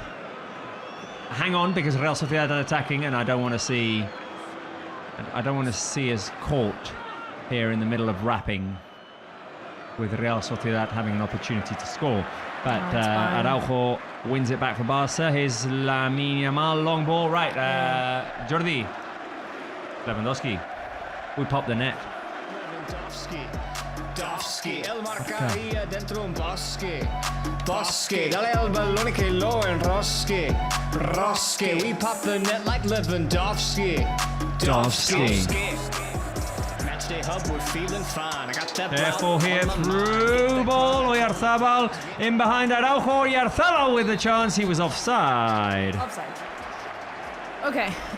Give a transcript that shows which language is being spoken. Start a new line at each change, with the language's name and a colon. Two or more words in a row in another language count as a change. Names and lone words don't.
English: Hang on, because Real Sociedad are attacking, and I don't want to see us caught here in the middle of rapping with Real Sociedad having an opportunity to score. But Araujo wins it back for Barca. Here's Lamine Yamal, long ball, right. Jordi. Lewandowski. We pop the net.
Spanish: Lewandowski, el marcaría dentro un bosque. Bosque, dale el balón que lo enrosque. Rosque,
English: we pop the net like Lewandowski. Matchday hub, we're feeling fine. I got that. Therefore here, through ball, Oyarzabal in behind Araujo. Oyarzabal with the chance. He was offside. Okay.